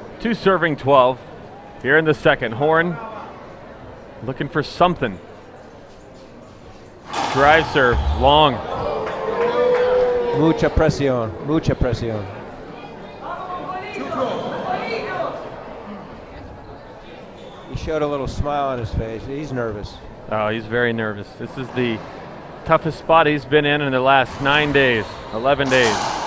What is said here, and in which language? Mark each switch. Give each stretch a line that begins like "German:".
English: 2 serving 12 here in the second. Horn looking for something. Drive serve, long.
Spanish: Mucha presión, mucha presión.
English: He showed a little smile on his face. He's nervous. Oh, he's very nervous. This is the toughest spot he's been in the last 9 days, 11 days.